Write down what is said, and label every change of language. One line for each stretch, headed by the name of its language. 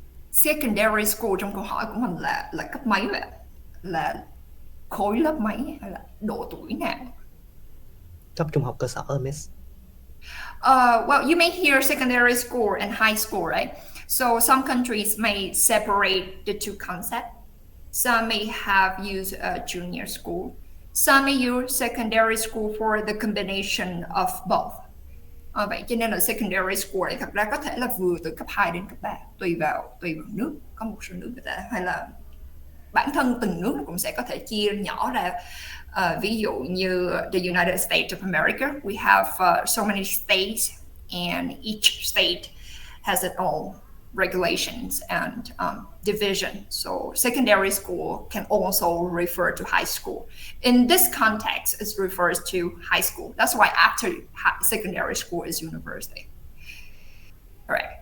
Vietnamese: Secondary school trong câu hỏi của mình là cấp mấy vậy? Là khối lớp mấy hay là độ tuổi nào? Cấp trung học cơ sở, Miss.
English: Well, you may hear secondary school and high school, right? So some countries may separate the two concepts. Some may have used a junior school. Some may use secondary school for the combination of both.
Vietnamese: Vậy cho nên là secondary school thì thật ra có thể là vừa từ cấp 2 đến cấp 3, tùy vào nước. Có một số nước người ta hay là bản thân từng nước cũng sẽ có thể chia nhỏ ra. Ví dụ như
English: the United States of America, we have so many states and each state has its own regulations and division. So secondary school can also refer to high school. In this context, it refers to high school. That's why after secondary school is university. All right.